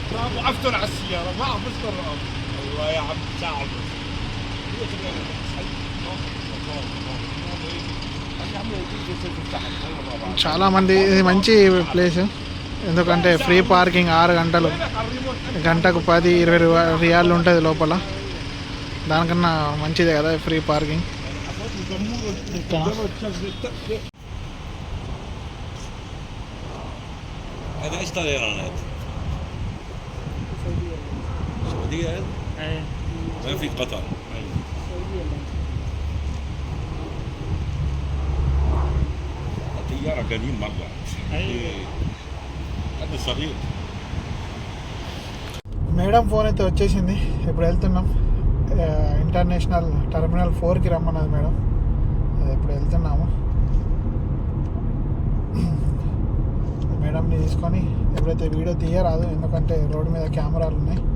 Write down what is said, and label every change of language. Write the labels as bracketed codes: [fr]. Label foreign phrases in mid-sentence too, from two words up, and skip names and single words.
[te] చాలామంది ఇది మంచి ప్లేస్, ఎందుకంటే [en] free parking [te] 6 గంటలు, గంటకు 10-20 రియాలు ఉంటుంది లోపల. దానికన్నా మంచిదే కదా [en] free parking. [ar] هذا ايش طيران هذا؟ سعودية هذا؟ ايه ما في قطر. الطيارة قديم مرة. هذا صغير. [te] మేడం ఫోన్ అయితే వచ్చేసింది, ఇప్పుడు వెళ్తున్నాం. [en] international terminal [te] 4కి రమ్మన్నది మేడం, ఇప్పుడు వెళ్తున్నాము. మేడంని తీసుకొని ఎప్పుడైతే వీడియో తీయరాదు, ఎందుకంటే రోడ్డు మీద కెమెరాలు ఉన్నాయి.